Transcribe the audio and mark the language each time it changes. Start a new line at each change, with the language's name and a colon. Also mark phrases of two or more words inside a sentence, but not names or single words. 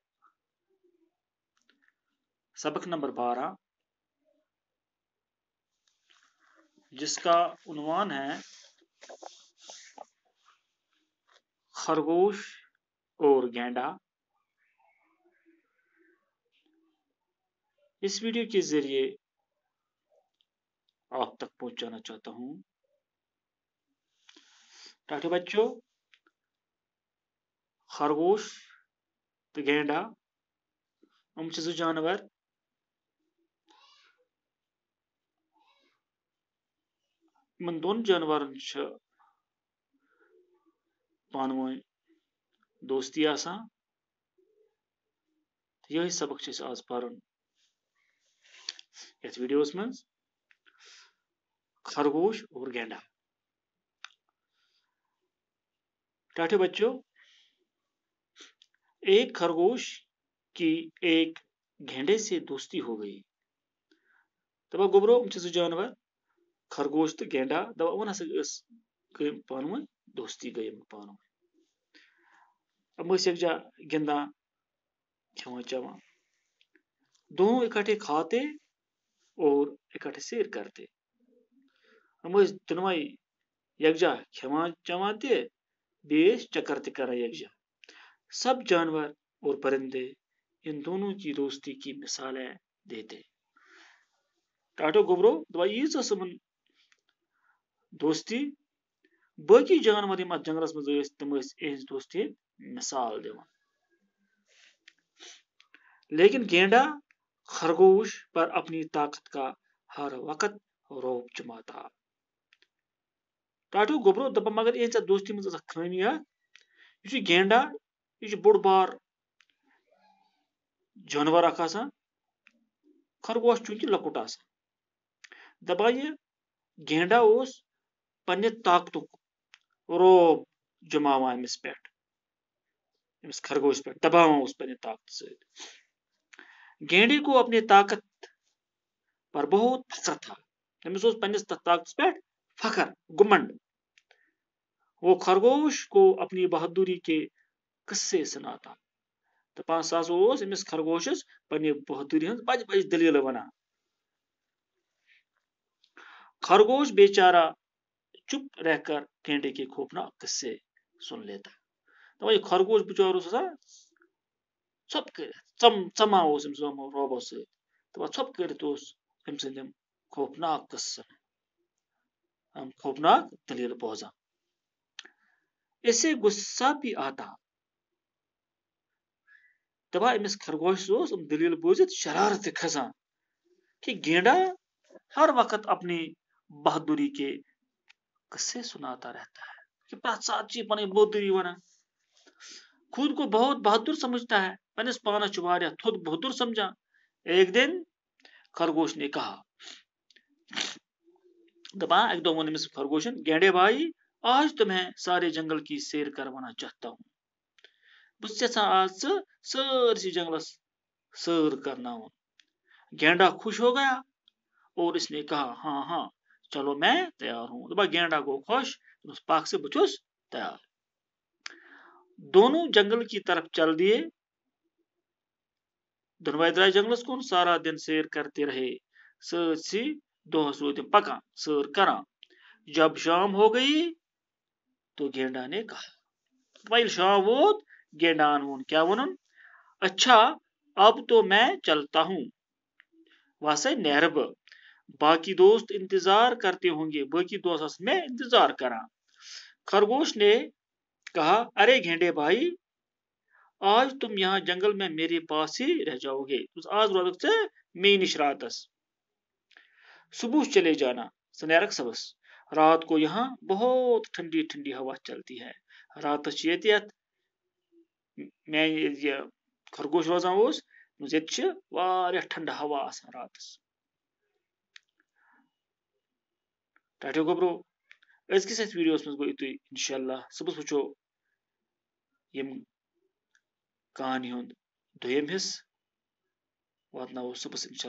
Urdu: سبق نمبر 12 جس کا عنوان ہے خرگوش اور گینڈا، اس ویڈیو کے ذریعے آپ تک پہنچانا چاہتا ہوں۔
Kashmiri: ٹاٹے بچوں، خرگوش تو گینڈا ہم چھ زٕ جانور یمن دون جانورن چھ پانہٕ ؤنۍ دوستی آسان۔ یہی سبق چھ أسۍ آز پرُن یتھ ویڈیوس منٛز، خرگوش اور گینڈا۔
Urdu: ٹاٹے بچوں، ایک خرگوش کی ایک گینڈے سے دوستی ہو گئی۔
Kashmiri: دپان گوبرو یِم چھِ زٕ جانور، خرگوش تو گینڈا، دپان یِمن ہسا گٔے پانہٕ ؤنۍ دوستی گٔے یِمن پانہٕ ؤنۍ۔ یِم ٲسۍ یکجا گِنٛدان کھٮ۪وان چٮ۪وان،
Urdu: دونوں اکٹھے کھاتے اور اکٹھے سیر کرتے۔
Kashmiri: یِم ٲسۍ دۄنوے یکجا کھٮ۪وان چٮ۪وان تہِ، بیٚیہِ ٲسۍ چکر تہِ کران یکجا۔
Urdu: سب جانور اور پرندے ان دونوں کی دوستی کی مثالیں دیتے۔
Kashmiri: ٹاٹو گوبرو دپان ییٖژ ٲس یِمن دوستی، باقی جانور یِم اتھ جنگلس منٛز ٲسۍ تِم ٲسۍ یِہنٛز دوستی مثال دِوان۔
Urdu: لیکن گینڈا خرگوش پر اپنی طاقت کا ہر وقت روب جماتا۔
Kashmiri: ٹاٹو گوبرو دپان مگر یِہنٛز اتھ دوستی منٛز ٲس اکھ خٲمی اکھ، یُس یہِ گینڈا یہِ چھُ بوٚڑ بار جانور اکھ آسان، خرگوش چوٗنٛکہِ لۄکُٹ آسان۔ دپان یہِ گینڈا اوس پننہِ طاقتُک روب جماوان أمِس پٮ۪ٹھ، أمِس خرگوش پٮ۪ٹھ دباوان اوس پننہِ طاقتہٕ سۭتۍ۔
Urdu: گینڈے کو اپنے طاقت پر بہت فخر تھا،
Kashmiri: أمِس اوس پننِس تتھ طاقتس پٮ۪ٹھ فخر، گمنڈ۔
Urdu: وہ خرگوش کو اپنی بہادری کے قصے سناتا۔
Kashmiri: دپان سُہ ہسا اوس أمِس خرگوشس پننہِ بہادری ہٕنٛز بجہِ بجہِ دلیٖلہٕ ونان۔
Urdu: خرگوش بیچارہ چپ رہ کر گینڈے کے خوفناک قصے سن لیتا۔
Kashmiri: دپان یہِ خرگوش بچور اوس آسان ژھۄپہٕ کٔرِتھ، ژمان اوس أمِس روبو سۭتۍ، دپان ژھۄپہٕ کٔرِتھ اوس أمۍ سٕنٛدۍ یِم خوفناک قصہٕ، خوفناک دلیٖلہٕ بوزان۔
Urdu: اسے غصہ بھی آتا۔
Kashmiri: دپان أمِس خرگوشس اوس یِم دلیٖلہٕ بوٗزِتھ شرارت تہِ کھسان کہ
Urdu: گینڈا ہر وقت اپنی بہادری کے قصے سناتا رہتا ہے،
Kashmiri: کہ پرٛٮ۪تھ ساتہٕ چھِ یہِ پنٕنۍ بہادری ونان،
Urdu: خود کو بہت بہادر سمجھتا ہے،
Kashmiri: پننِس پانس چھُ واریاہ تھوٚد بہادر سمجھان۔
Urdu: ایک دن خرگوش نے کہا،
Kashmiri: دپان اکہِ دۄہ ووٚن أمِس خرگوشن،
Urdu: گینڈے بھائی آج تو میں سارے جنگل کی سیر کروانا چاہتا ہوں۔
Kashmiri: بہٕ چھُس یژھان آز ژٕ سٲرسٕے جنگلس سٲر کرناوُن۔
Urdu: گینڈا خوش ہو گیا اور اس نے کہا ہاں ہاں چلو میں تیار ہوں۔
Kashmiri: دپان گینڈا گوٚو خۄش، دوٚپنس پکھ ژٕ، بہٕ چھُس تیار۔
Urdu: دونوں جنگل کی طرف چل دیے،
Kashmiri: دۄنوے درٛاے جنگلس کُن،
Urdu: سارا دن سیر کرتے رہے،
Kashmiri: سٲرسٕے دۄہس روٗدۍ تِم پکان سٲر کران۔
Urdu: جب شام ہو گئی تو گینڈا نے کہا،
Kashmiri: دپان ییٚلہِ شام ووت گینڈاہن ووٚن، کیٛاہ ووٚنُن؟
Urdu: اچھا اب تو میں چلتا ہوں،
Kashmiri: وسے نیرٕ بہٕ، باقی دوست انتظار کرتے ہوں گے، باقی دوست آسن مےٚ انتظار کران۔
Urdu: خرگوش نے کہا، ارے گینڈے بھائی آج تم یہاں جنگل میں میرے پاس ہی رہ جاؤ گے،
Kashmiri: آز روزکھ ژٕ مے نِش راتس،
Urdu: صبح چلے جانا،
Kashmiri: ژٕ نیرکھ صبحس۔
Urdu: رات کو یہاں بہت ٹھنڈی ٹھنڈی ہوا چلتی ہے.
Kashmiri: رات یت میں یہ خرگوش روزان یت واریاہ ٹھنڈٕ ہوا آسان راتس. ٹاٹو گوبرو أزکِس یتھ ویڈیوس منٛز گوٚو یُتُے. انشاءاللہ صبحس وٕچھو یِم کہانی ہُنٛد دوٚیِم حصہٕ واتناوو صبحس انشاءاللہ تۄہہِ تام.